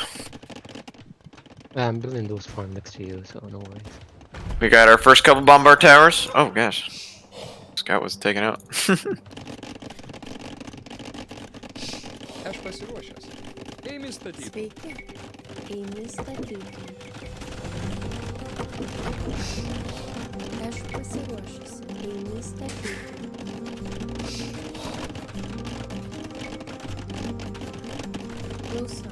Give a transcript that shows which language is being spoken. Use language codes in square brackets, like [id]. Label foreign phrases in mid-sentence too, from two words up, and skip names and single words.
[en] I'm building those farms next to you, so no worries. We got our first couple bombard towers. Oh gosh. Scout was taken out. [lt] Aš pasiruošęs. Ėmė statyti. Sveiki. Einu į statytų. Aš pasiruošusi. Einu į statytų. Klausau.